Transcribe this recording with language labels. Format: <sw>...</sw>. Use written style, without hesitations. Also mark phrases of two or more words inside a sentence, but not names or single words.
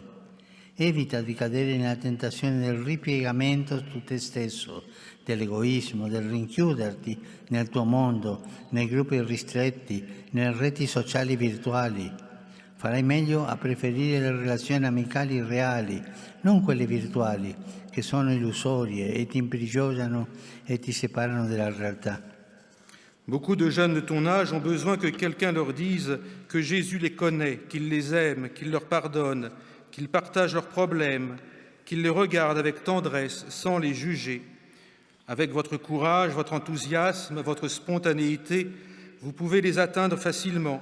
<it>Evita di cadere nella tentazione del ripiegamento su te stesso, dell'egoismo, del rinchiuderti nel tuo mondo, nei gruppi ristretti, nelle reti sociali virtuali. Farai meglio a preferire le relazioni amicali reali, non quelle virtuali, che sono illusorie e ti imprigionano e ti separano dalla realtà.</it> <fr>Beaucoup de jeunes de ton âge ont besoin que quelqu'un leur dise que Jésus les connaît, qu'il les aime, qu'il leur pardonne, qu'il partage leurs problèmes, qu'il les regarde avec tendresse sans les juger. Avec votre courage, votre enthousiasme, votre spontanéité, vous pouvez les atteindre facilement.</fr>